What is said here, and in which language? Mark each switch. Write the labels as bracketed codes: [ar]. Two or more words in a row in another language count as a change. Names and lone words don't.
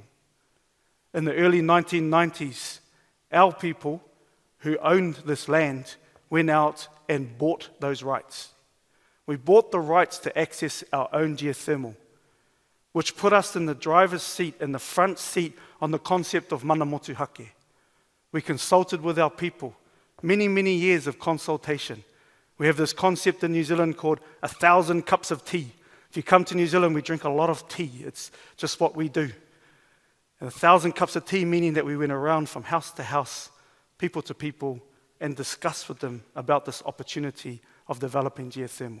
[en] In the early 1990s, our people who owned this land went out and bought those rights. We bought the rights to access our own geothermal, which put us in the driver's seat, in the front seat on the concept of [mi] mana motu hake. [en] We consulted with our people, many, many years of consultation. We have this concept in New Zealand called 1,000 cups of tea. If you come to New Zealand, we drink a lot of tea. It's just what we do. And 1,000 cups of tea, meaning that we went around from house to house, people to people, and discussed with them about this opportunity of developing geothermal.